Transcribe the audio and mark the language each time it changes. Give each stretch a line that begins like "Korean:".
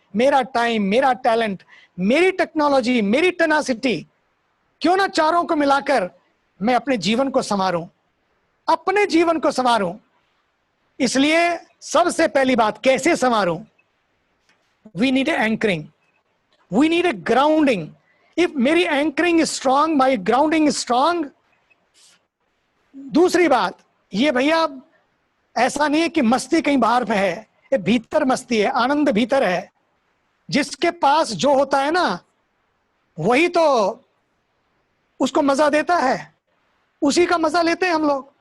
Hindi: मेरा टाइम, मेरा टैलेंट, मेरी टेक्नोलॉजी, मेरी टेनासिटी, क्यों ना चारों को मिलाकर मैं अपने जीवन को संवारूं, अपने जीवन को संवारूं। इसलिए सबसे पहली बात, कैसे संवारूं?
English: We need anchoring. We need a grounding. If मेरी anchoring is strong, my grounding is strong.
Hindi: दूसरी बात, ये भैया ऐसा नहीं है कि मस्ती कहीं बाहर पे है, ये भीतर मस्ती है, आनंद भीतर है. जिसके पास जो होता है ना, वही तो उसको मजा देता है, उसी का मजा लेते हैं हम लोग.